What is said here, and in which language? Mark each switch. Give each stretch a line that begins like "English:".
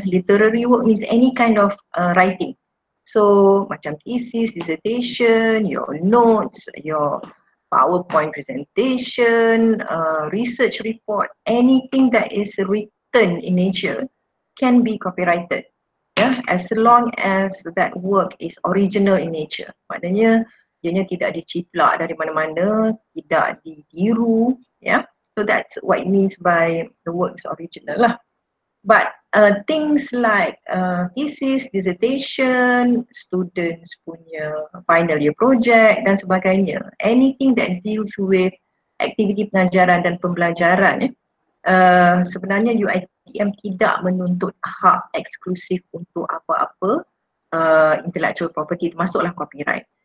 English: Literary work means any kind of writing. So macam thesis, dissertation, your notes, your PowerPoint presentation, research report, anything that is written in nature can be copyrighted. Yeah, as long as that work is original in nature.
Malay: Maknanya ianya tidak diciplak dari mana-mana, tidak ditiru, yeah.
English: So that's what it means by the work is original lah. But things like thesis, dissertation,
Malay: students punya final year project dan sebagainya,
English: anything that deals with
Malay: aktiviti pengajaran dan pembelajaran, sebenarnya UiTM tidak menuntut hak eksklusif untuk apa-apa intellectual property, termasuklah copyright.